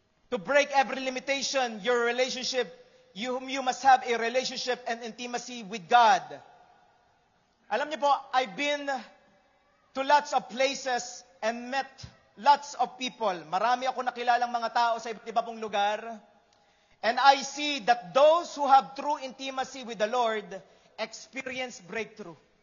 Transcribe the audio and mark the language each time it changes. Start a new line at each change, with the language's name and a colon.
English: To break every limitation, your relationship, you must have a relationship and intimacy with God.
Filipino: Alam niyo po,
English: I've been to lots of places and met lots of people.
Filipino: Marami ako nakilalang mga tao sa iba't iba pong lugar.
English: And I see that those who have true intimacy with the Lord experience breakthrough.